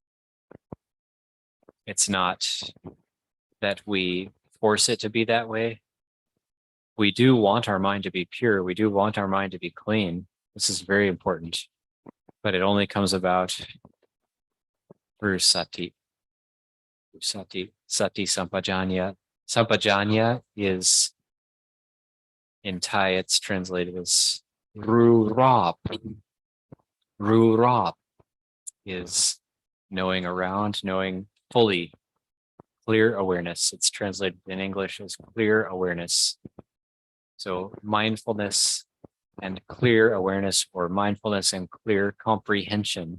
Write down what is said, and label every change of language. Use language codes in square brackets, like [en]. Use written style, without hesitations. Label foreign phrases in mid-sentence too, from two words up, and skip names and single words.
[en] It's not that we force it to be that way. We do want our mind to be pure. We do want our mind to be clean. This is very important, but it only comes about through sati. [pi] Sati sampajanya. [en] Sampajanya is, in Thai, it's translated as Rurab. Rurab is knowing around, knowing fully, clear awareness. It's translated in English as clear awareness. So mindfulness and clear awareness, or mindfulness and clear comprehension.